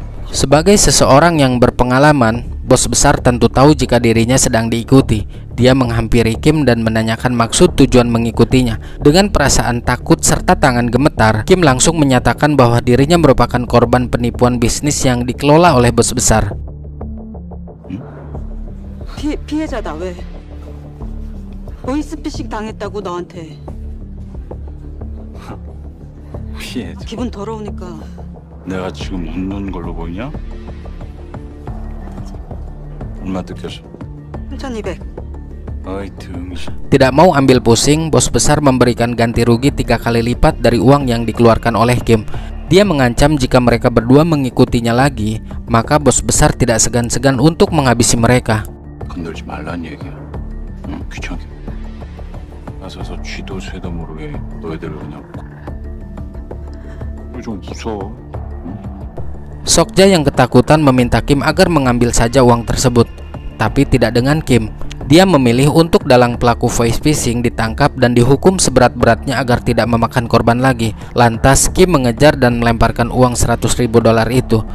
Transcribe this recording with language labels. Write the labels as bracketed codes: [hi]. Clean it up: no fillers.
[id] Sebagai seseorang yang berpengalaman, bos besar tentu tahu jika dirinya sedang diikuti. Dia menghampiri Kim dan menanyakan maksud tujuan mengikutinya. Dengan perasaan takut serta tangan gemetar, Kim langsung menyatakan bahwa dirinya merupakan korban penipuan bisnis yang dikelola oleh bos besar. [ko] 피해자다 왜? 보이스피싱 당했다고 너한테. 피해자. 기분 더러우니까. 내가 지금 웃는 걸로 보이냐? 얼마 뜯겼어? 3,200. 어이 등신. [id] Tidak mau ambil pusing, bos besar memberikan ganti rugi 3 kali lipat dari uang yang dikeluarkan oleh Kim. Dia mengancam jika mereka berdua mengikutinya lagi, maka bos besar tidak segan-segan untuk menghabisi mereka. [ko] 건들지 말란 얘기야. 응, 귀찮게. 나서서 쥐도 새도 모르게 너희들을 그냥. 좀 무서워. [id] Sokja yang ketakutan meminta Kim agar mengambil saja uang tersebut, tapi tidak dengan Kim. Dia memilih untuk dalang pelaku voice phishing ditangkap dan dihukum seberat-beratnya agar tidak memakan korban lagi. Lantas Kim mengejar dan melemparkan uang $100.000 itu.